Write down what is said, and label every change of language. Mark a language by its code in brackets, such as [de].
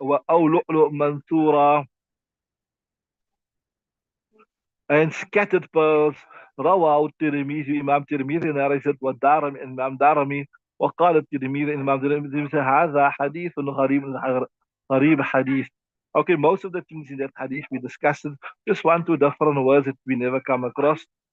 [ar] أو لؤلؤ منثورة [en] and scattered pearls. [ar] روى الترمذي إمام الترمذي narrated والدارمي إمام دارمي وقال الترمذي إمام الترمذي هذا حديث غريب حديث. [en] Okay, most of the things in that hadith we discussed, just one, two different words that we never come across.